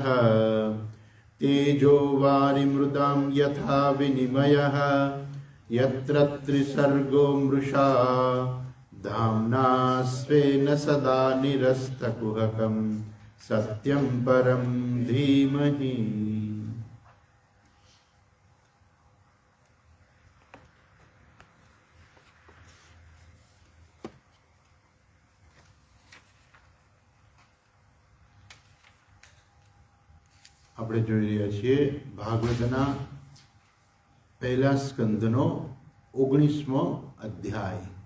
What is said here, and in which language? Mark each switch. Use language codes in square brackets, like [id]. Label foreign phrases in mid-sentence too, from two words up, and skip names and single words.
[sa] तेजो वारिमृदां यथा विनिमयः यत्र त्रिसर्गो मृषा धाम्ना स्वेन सदा निरस्तकुहकं सत्यं परं धीमहि। [gu] આપણે જોઈ રહ્યા છીએ ભાગવતના પહેલા સ્કંદનો 19મો અધ્યાય।